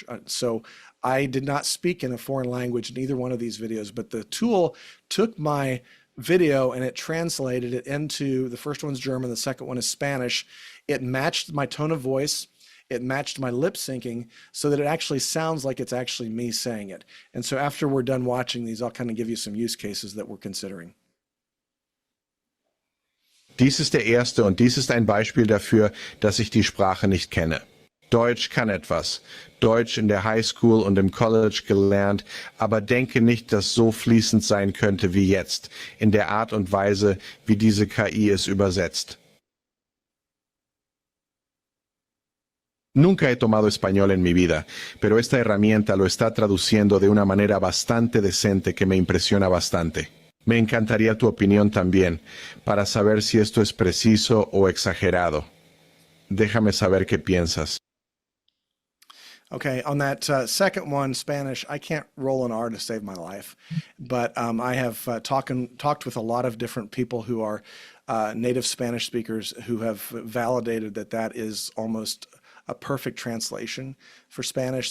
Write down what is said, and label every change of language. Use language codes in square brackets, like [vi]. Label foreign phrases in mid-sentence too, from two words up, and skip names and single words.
[en] So I did not speak in a foreign language in either one of these videos, but the tool took my video and it translated it into, the first one's German, the second one is Spanish. It matched my tone of voice. It matched my lip syncing so that it actually sounds like it's actually me saying it. And so after we're done watching these, I'll kind of give you some use cases that we're considering. [de] Dies ist der erste und dies ist ein Beispiel dafür, dass ich die Sprache nicht kenne. Deutsch kann etwas. Deutsch in der Highschool und im College gelernt, aber denke nicht, dass so fließend sein könnte wie jetzt, in der Art und Weise, wie diese KI es übersetzt. [es] Nunca he tomado español en mi vida, pero esta herramienta lo está traduciendo de una manera bastante decente que me impresiona bastante. Me encantaría tu opinión también, para saber si esto es preciso o exagerado. Déjame saber qué piensas. [en] Okay, on that second one, Spanish, I can't roll an R to save my life, but I have talked with a lot of different people who are native Spanish speakers who have validated that is almost a perfect translation for Spanish.